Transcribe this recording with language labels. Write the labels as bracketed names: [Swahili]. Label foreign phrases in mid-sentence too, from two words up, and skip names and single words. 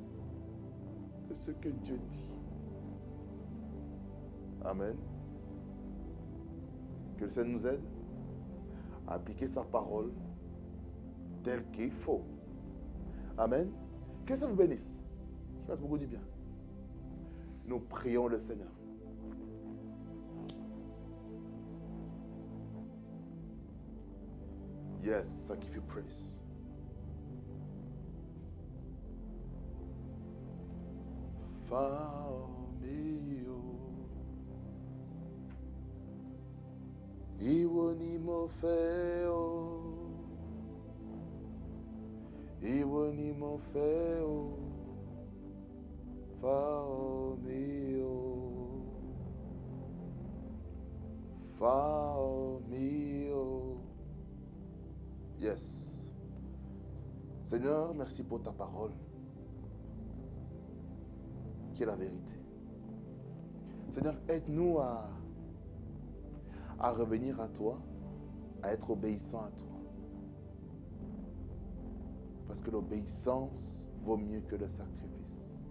[French] C'est ce que Dieu dit. Amen. Que le Seigneur nous aide à appliquer sa parole telle qu'il faut. Amen. Que ça vous bénisse. Qu'il fasse beaucoup du bien. Nous prions le Seigneur. [English] Yes, I give you praise. [Yoruba] Famio Iwo ni mo fẹ́ o Iwo ni mo fẹ́ o Famio Famio. [English] Yes. [French] Seigneur, merci pour ta parole qui est la vérité. Seigneur, aide-nous à revenir à toi, à être obéissant à toi. Parce que l'obéissance vaut mieux que le sacrifice.